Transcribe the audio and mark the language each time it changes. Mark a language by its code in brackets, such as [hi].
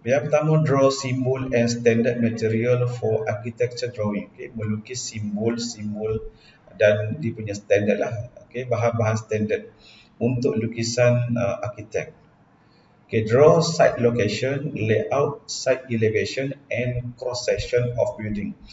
[ms] Yang pertama, [en] draw symbol and standard material for architecture drawing. Okay. [ms] Melukis simbol dan dia punya standard lah. Okay. Bahan-bahan standard untuk lukisan arkitek. Okay. [en] Draw site location, layout, site elevation and cross section of building.